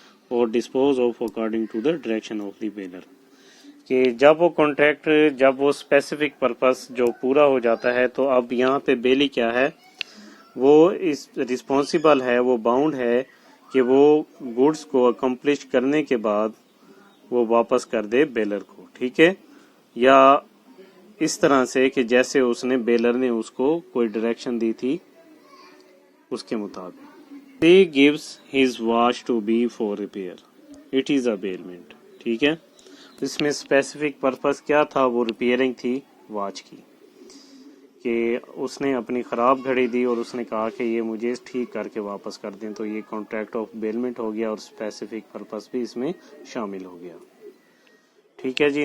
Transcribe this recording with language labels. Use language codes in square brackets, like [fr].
[hi] और [en] dispose of according to the direction of the bailor, [hi] कि जब वो कॉन्ट्रैक्ट, जब वो स्पेसिफिक पर्पस जो पूरा हो जाता है, तो अब यहाँ पे बेली क्या है, वो इस रिस्पॉन्सिबल है, वो बाउंड है कि वो गुड्स को अकम्प्लिश करने के बाद वो वापस कर दे बेलर को, ठीक है, या इस तरह से कि जैसे उसने बेलर ने उसको कोई डायरेक्शन दी थी उसके मुताबिक। [en] He gives his watch to be for repair, it is a bailment, [hi] ठीक है। इसमें स्पेसिफिक पर्पस क्या था, वो रिपेयरिंग थी वॉच की, कि उसने अपनी ख़राब घड़ी दी और उसने कहा कि ये मुझे ठीक करके वापस कर दें, तो ये कॉन्ट्रैक्ट ऑफ बेलमेंट हो गया और स्पेसिफिक पर्पस भी इसमें शामिल हो गया, ठीक है जी।